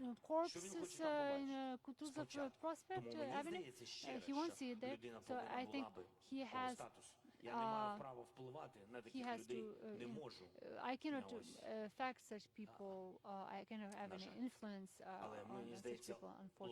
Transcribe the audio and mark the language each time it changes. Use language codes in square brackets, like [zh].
[en] Corpses in Kutuzov Prospect Avenue? He won't see it there. So I think he has. [uk] Я не маю права впливати на таких людей, не можу. [en] I cannot affect such people. I cannot have any influence on such people, unfortunately.